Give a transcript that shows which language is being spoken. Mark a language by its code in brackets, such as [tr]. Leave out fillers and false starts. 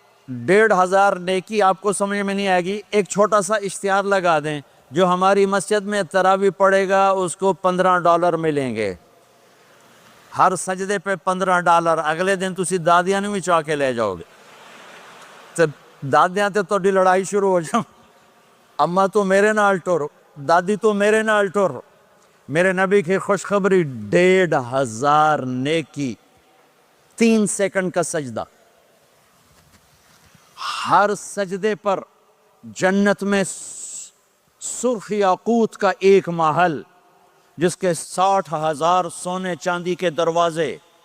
[ur] 1500 نیکی آپ کو سمجھ میں نہیں آئے گی. ایک چھوٹا سا اشتہار لگا دیں، جو ہماری مسجد میں تراویح پڑھے گا اس کو $15 ملیں گے، ہر سجدے پہ $15. [pa] اگلے دن تسی دادیاں نہیں بھی چاہ کے لے جاؤ گے. تو دادیاں تے توڑی لڑائی شروع ہو جاؤ، اماں تو میرے نال ٹور، دادی تو میرے نال ٹور. [ur] میرے نبی کی خوشخبری 1500 نیکی، 3 سیکنڈ کا سجدہ. ہر سجدے پر جنت میں سرخ یاقوت کا ایک محل جس کے 60,000 سونے چاندی کے دروازے.